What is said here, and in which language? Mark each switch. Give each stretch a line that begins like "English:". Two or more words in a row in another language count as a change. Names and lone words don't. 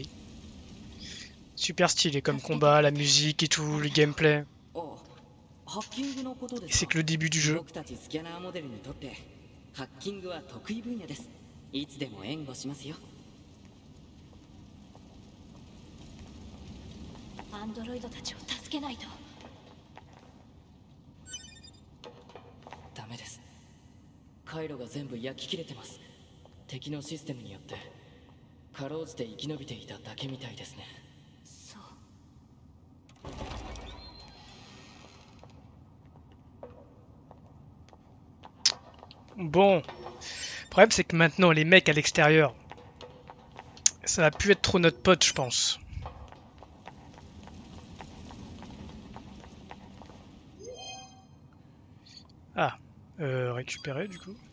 French: Super stylé comme combat, la musique et tout, le gameplay.
Japanese: おうハッキングのことで
French: Et
Japanese: す
French: c'est
Japanese: か
French: que le début du jeu.
Japanese: 僕たちスキャナーモデルにとってハッキングは得意分野です。いつでも援護しますよ。アンドロイドたちを助けないと。ダメです。回路が全部焼き切れてます。敵のシステムによってかろうじて生き延びていただけみたいですね。そう。
French: Bon, le problème c'est que maintenant les mecs à l'extérieur, ça va plus être trop notre pote je pense. Ah, récupérer du coup.